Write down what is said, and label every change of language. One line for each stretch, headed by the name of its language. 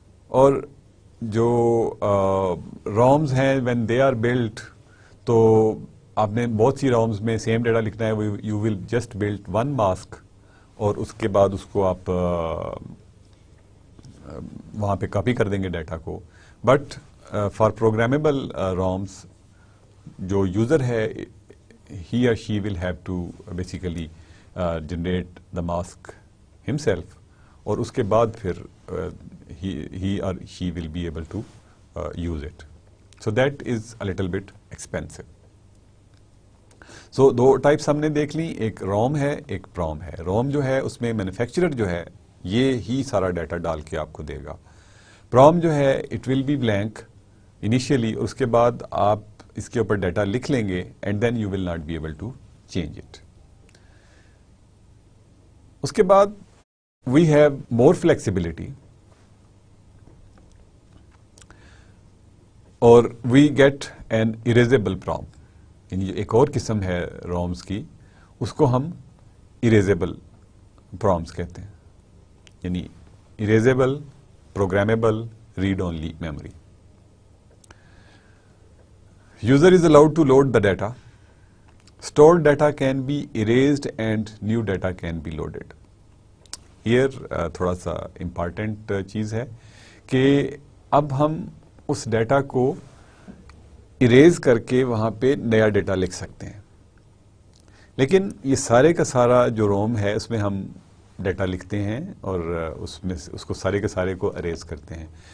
Urdu: اور جو رومز ہیں
English: when they are built,
Urdu: تو آپ نے بہت سی رومز میں سیم ڈیٹا لکھنا ہے،
English: you will just built one mask,
Urdu: اور اس کے بعد اس کو آپ وہاں پہ کاپی کر دیں گے ڈیٹا کو.
English: but for programmable ROMs
Urdu: جو یوزر ہے
English: he or she will have to basically generate the mask himself,
Urdu: اور اس کے بعد پھر
English: he or she will be able to use it. So that is a little bit expensive.
Urdu: So do types ہم نے دیکھ لی, ایک روم ہے ایک پروم ہے. روم جو ہے اس میں مینوفیکچرر جو ہے یہ ہی سارا ڈیٹا ڈال کے آپ کو دے گا. پروم جو ہے
English: it will be blank initially,
Urdu: اور اس کے بعد آپ اس کے اوپر ڈیٹا لکھ لیں گے
English: And then you will not be able to change it.
Urdu: اس کے بعد
English: We have more flexibility اور we get an erasable PROM.
Urdu: یعنی ایک اور قسم ہے رومز کی, اس کو ہم اریزیبل پرومز کہتے ہیں.
English: یعنی erasable programmable read only memory. User is allowed to load the data. Stored data can be erased and new data can be loaded.
Urdu: Here تھوڑا سا امپارٹینٹ چیز ہے کہ اب ہم اس ڈیٹا کو اریز کر کے وہاں پہ نیا ڈیٹا لکھ سکتے ہیں. لیکن یہ سارے کا سارا جو روم ہے اس میں ہم ڈیٹا لکھتے ہیں اور اس میں اس کو سارے کے سارے کو اریز کرتے ہیں.